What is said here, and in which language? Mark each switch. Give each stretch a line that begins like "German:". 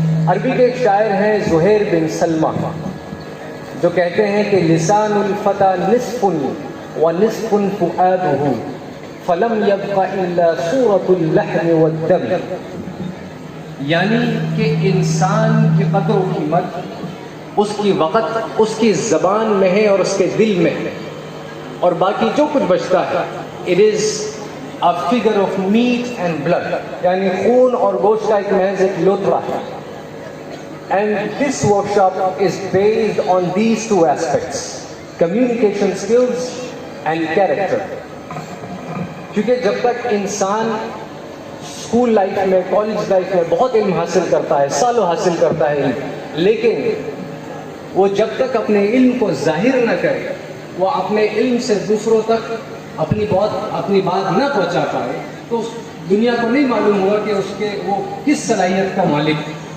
Urdu: عربی کے ایک شاعر ہیں زہیر بن سلمہ، جو کہتے ہیں کہ
Arabic: لسان الفتى نصف ونصف فؤاده فلم يبق الا صورة اللحم والدم،
Urdu: یعنی کہ انسان کی قدر و قیمت اس کی وقت اس کی زبان میں ہے اور اس کے دل میں ہے، اور باقی جو کچھ بچتا ہے
English: it is a figure of meat and blood،
Urdu: یعنی خون اور گوشت کا ایک محض ایک لوتھڑا ہے.
English: And this workshop is based on these two aspects, communication skills and character.
Urdu: کیونکہ جب تک انسان اسکول لائف میں کالج لائف میں بہت علم حاصل کرتا ہے، سالوں حاصل کرتا ہے، لیکن وہ جب تک اپنے علم کو ظاہر نہ کرے، وہ اپنے علم سے دوسروں تک اپنی بات نہ پہنچا پائے، تو دنیا کو نہیں معلوم ہوگا کہ اس کے وہ کس صلاحیت کا مالک ہے.